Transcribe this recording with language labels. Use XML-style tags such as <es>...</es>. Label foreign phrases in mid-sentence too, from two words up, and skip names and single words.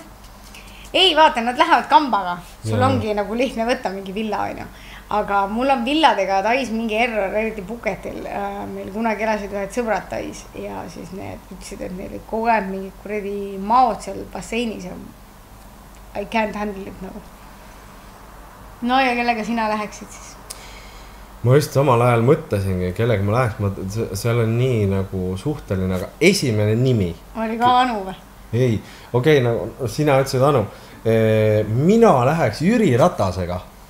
<et>Ei, vaata, nad lähevad kambaga, sul ongi nagu lihtne võtta mingi villa, on ju. Aga mul on villadega Tais mingi error, eriti Puketil. Meil kunagi elasid ühed sõbrad Tais ja siis need ütlesid, et neil kogu aeg mingi kuredi maod seal basseinis ja</et> <en>I can't handle it</en> <et>nagu. No ja kellega sina läheksid siis? Ma just samal ajal mõtlesingi, kellega ma läheks, seal on nii nagu suhteline, aga esimene nimi. Oli ka Anu või? Ei, okei, nagu sina ütlesid Anu. Mina läheks Jüri Ratasega.</et>